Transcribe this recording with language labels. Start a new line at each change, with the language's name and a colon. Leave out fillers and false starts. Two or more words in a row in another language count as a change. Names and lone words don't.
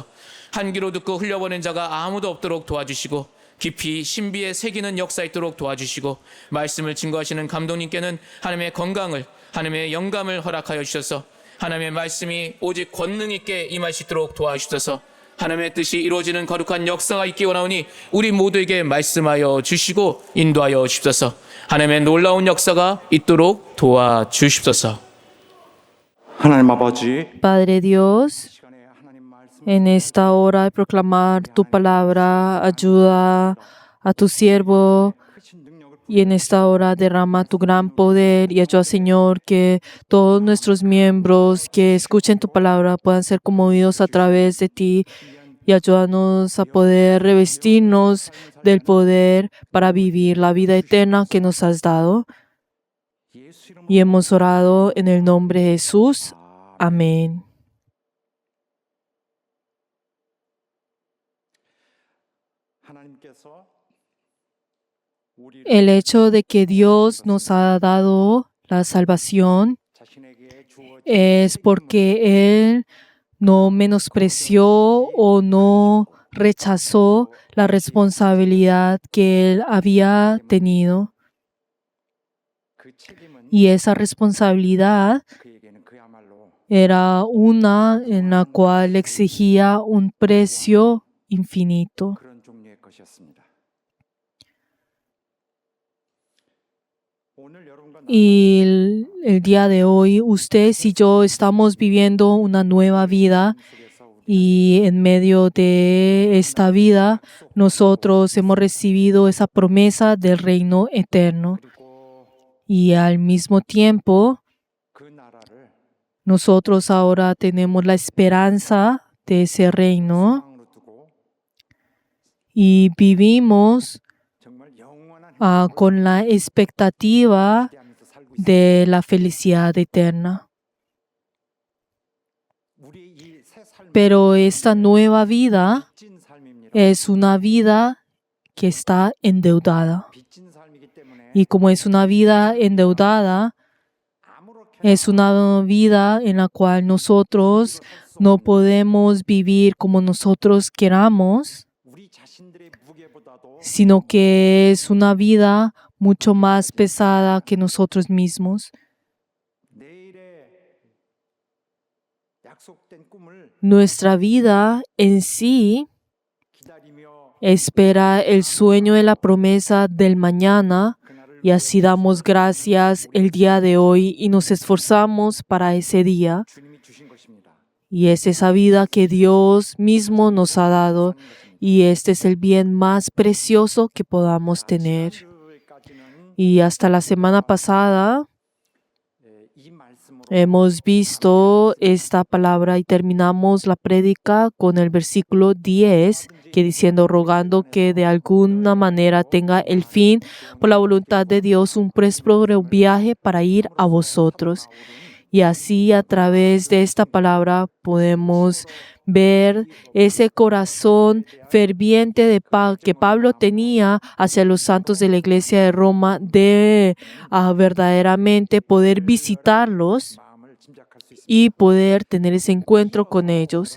Korean: 한 귀로 듣고 흘려보낸 자가 아무도 없도록 도와주시고 깊이 신비에 새기는 역사 있도록 도와주시고 말씀을 증거하시는 감독님께는 하나님의 건강을 하나님의 영감을 허락하여 주셔서 하나님의 말씀이 오직 권능 있게 임할 수 있도록 도와주셔서 하나님의 뜻이 이루어지는 거룩한 역사가 있기 원하오니 우리 모두에게 말씀하여 주시고 인도하여 주십소서. 하나님의 놀라운 역사가 있도록 도와주십소서. 하나님 아버지,
Spanish: Padre Dios,
Korean: 시간에 하나님 말씀
Spanish: en esta hora de proclamar tu palabra, ayuda a tu siervo
Korean: 크신 능력을
Spanish: y en esta hora derrama tu gran poder y ayuda, Señor, que todos nuestros miembros que escuchen tu palabra puedan ser conmovidos a través de ti y ayúdanos a poder revestirnos del poder para vivir la vida eterna que nos has dado.
Korean: 예수 이름으로
Spanish: Y hemos orado en el nombre de Jesús. Amén.
Korean: 하나님께서 우리를
Spanish: El hecho de que Dios nos ha dado la salvación
Korean: 자신에게 주어진
Spanish: es porque Él no menospreció o no rechazó la responsabilidad que Él había tenido.
Korean: 그 책임은
Spanish: Y esa responsabilidad
Korean: 그에게는 그야말로
Spanish: era una en la cual exigía un precio infinito.
Korean: 그런 종류의 것이었습니다. 오늘 여러분과
Spanish: Y el día de hoy, ustedes y yo estamos viviendo una nueva vida
Korean: 속에서 우리
Spanish: y en medio de esta vida nosotros hemos recibido esa promesa del reino eterno
Korean: 그리고
Spanish: y al mismo tiempo
Korean: 그 나라를
Spanish: nosotros ahora tenemos la esperanza de ese reino
Korean: 소망으로 두고
Spanish: y vivimos
Korean: 정말 영원한
Spanish: con la expectativa
Korean: 기대하면서 살고 있습니다.
Spanish: de la felicidad eterna.
Korean: 우리의 이 새 삶은
Spanish: Pero esta nueva vida
Korean: 빚진 삶입니다.
Spanish: es una vida que está endeudada.
Korean: 빚진 삶이기 때문에
Spanish: Y como es una vida endeudada,
Korean: 아무렇게나
Spanish: es una vida en la cual nosotros no podemos vivir como nosotros queramos,
Korean: 우리 자신들의 무게보다도
Spanish: sino que es una vida mucho más pesada que nosotros mismos.
Korean: 내일의 약속된 꿈을
Spanish: Nuestra vida en sí
Korean: 기다리며
Spanish: espera el sueño de la promesa del mañana
Korean: 그날을
Spanish: y así damos gracias el día de hoy y nos esforzamos para ese día.
Korean: 주님이 주신 것입니다.
Spanish: Y es esa vida que Dios mismo nos ha dado y este es el bien más precioso que podamos tener.
Korean: 지난주까지는
Spanish: Y hasta la semana pasada
Korean: 이 말씀으로
Spanish: Hemos visto esta palabra y terminamos la prédica con el versículo 10, que diciendo, rogando que de alguna manera tenga el fin por la voluntad de Dios un próspero viaje para ir a vosotros. Y así a través de esta palabra podemos ver ese corazón ferviente que Pablo tenía hacia los santos de la iglesia de Roma de verdaderamente poder visitarlos y poder tener ese encuentro con ellos.